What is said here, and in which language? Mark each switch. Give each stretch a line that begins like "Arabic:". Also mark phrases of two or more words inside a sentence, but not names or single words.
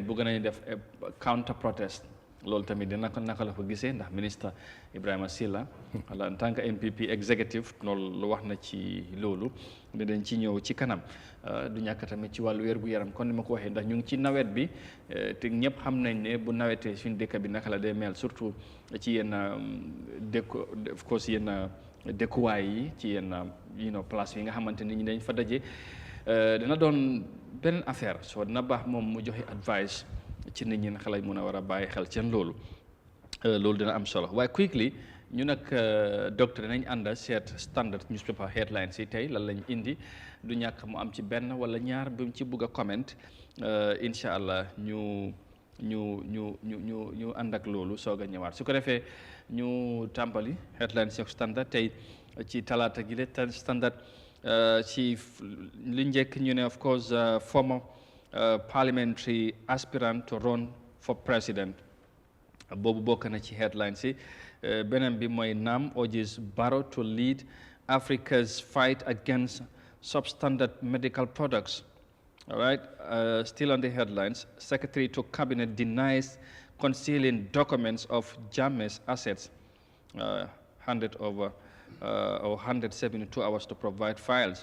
Wolof: bëgg nañu def counter protest loolu tamit dina ko naka la ko gisee ndax ministre Ibrahima Silla wala
French: en tant que
English: MPP executive
Wolof: loolu lu wax na ci loolu dinañ ci ñëw ci kanam du ñàkk tamit ci wàllu wér gu yaram kon ni ma ko waxee ndax ñu ngi ci nawet bi te ñëpp xam nañ ne bu nawetee suñu dëkk bi naka la day mel surtout ci yenn dëkku
English: of course
Wolof: yenn dëkkuwaay yi ci yenn place yi nga xamante nit ñi dañ fa daje dina doon beneen affaire soo dina baax moom mu joxe advice ci nit ñi naka lañ mën a war a bàyyi xel seen loolu dina am solo waaye quickly ñu nag docteur nañ ànda seet
English: standard newspaper headlines
Wolof: yi tey lan lañ indi du ñàkk mu am ci benn wala ñaar bi mu ci bugg a comment
Arabic: إن شاء الله
Wolof: ñu ànd ak loolu soog a ñëwaat su ko defee ñu tàmbali headlines yi standard tey ci talaata gi la standard ci li njëkk ñu ne
English: of course former parliamentary aspirant to run for president
Wolof: boobu bokk na ci headlines yi beneen bi mooy
English: NAM urges Barrow to lead Africa's fight against substandard medical products. All right, still on the headlines, Secretary to Cabinet denies concealing documents of Jammeh's assets, handed over or 172 hours to provide files.